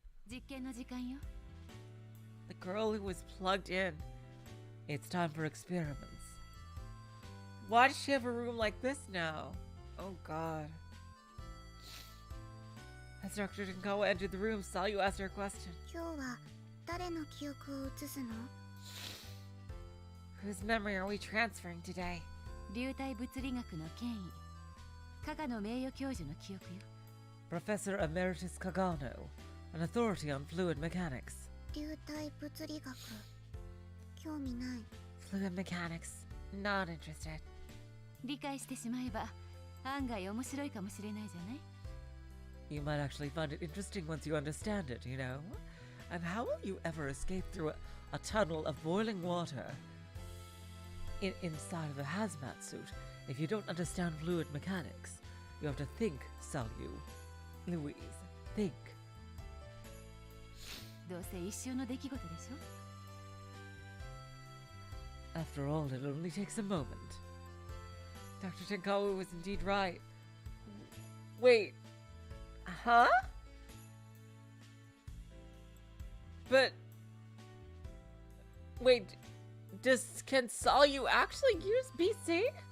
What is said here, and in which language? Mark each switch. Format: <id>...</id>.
<ja>実験の時間よ。</ja> <en>The girl who was plugged in. It's time for experiments. Why does she have a room like this now? Oh god. As Dr. Nakazawa entered the room, Sayu asked her a question.</en> <ja>今日は誰の記憶を移すの？</ja> <en>Whose memory are we transferring today?</en> <ja>流体物理学の権威加賀の名誉教授の記憶よ。</ja> <en>Professor Emeritus Kagano, an authority on fluid mechanics.</en> <ja>流体物理学興味ない。</ja> <en>Fluid mechanics, not interested.</en> <ja>理解してしまえば案外面白いかもしれないじゃない。</ja> <en>You might actually find it interesting once you understand it, you know? And how will you ever escape through a tunnel of boiling water inside of a hazmat suit if you don't understand fluid mechanics? You have to think, Sayu. Louise, think.</en> <ja>どうせ一瞬の出来事でしょ。</ja> <en>After all, it only takes a moment. Dr. Tenkawa was indeed right. Wait. Huh? But... Wait, can Sayu actually use BC?</en>